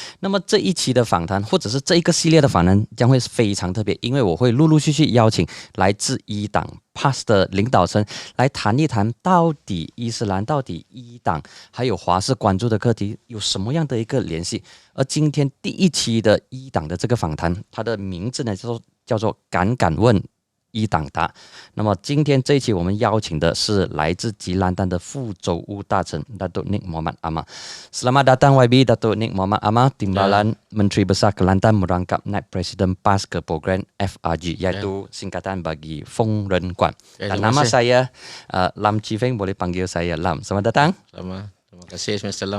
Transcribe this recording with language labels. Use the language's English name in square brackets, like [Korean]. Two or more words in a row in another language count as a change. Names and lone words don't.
[Chinese] 那么这一期的访谈，或者是这一个系列的访谈，将会非常特别，因为我会陆陆续续邀请来自伊党 PAS 的领导层来谈一谈，到底伊斯兰、到底伊党还有华视关注的课题有什么样的一个联系。而今天第一期的伊党的这个访谈，它的名字呢叫做敢敢问伊党答。那么今天这一期我们邀请的是来自吉兰丹的副州务大臣 Datuk Nik Muhammad Amar. [Malay] Selamat datang YB Datuk Nik Muhammad Amar, Timbalan Menteri Besar Kelantan merangkap Naib Presiden PAS ke program FRG, iaitu singkatan bagi Fong Ren Guan. Dan nama saya Lam Chi Feng, boleh panggil saya Lam. Selamat datang. Terima kasih Assalamualaikum.